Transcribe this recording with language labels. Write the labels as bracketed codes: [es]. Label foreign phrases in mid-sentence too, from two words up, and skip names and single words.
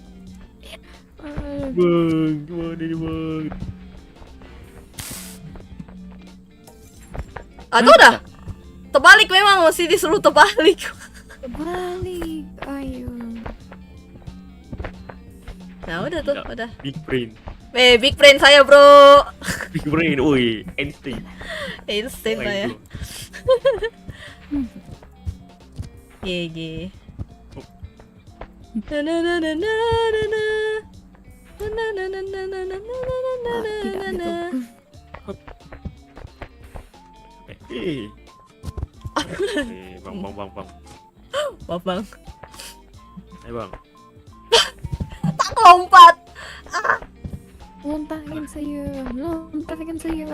[id] bang, gimana ini bang? Aduh dah. Terbalik memang masih disuruh terbalik. Balik. Ayo. Nah, udah tuh, Enggak. udah. [en] Big brain, Big brain saya, bro. big brain, woi, Einstein. Instant [id] Wah, saya. itu. [en] GG. Na na na na na na na. Na na na na na na na na na na [id] Tidak na na. gitu. Eh, bang. Maaf, Bang. Ayo bang. Tak lompat. Lontarin saya.